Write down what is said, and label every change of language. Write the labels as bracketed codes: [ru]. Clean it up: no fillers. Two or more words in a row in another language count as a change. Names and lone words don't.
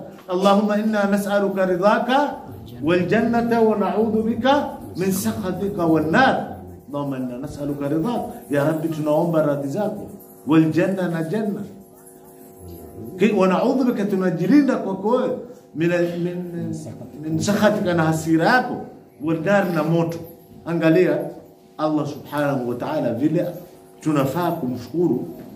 [ar] اللهم إنا نسألك رضاك والجنة ونعوذ بك من سخطك والنار. اللهم إنا نسألك رضاك, يا رب [sw] tunaomba radhi zako, [ar] والجنة [sw] na janna, [ar] ونعوذ بك, [sw] tunajilinda kwako [ar] من سخطك, [sw] na hasira yako, [ar] والنار, [sw] na moto. Angalia Allah [ar] سبحانه وتعالى [sw] vile tunafaa kumshukuru.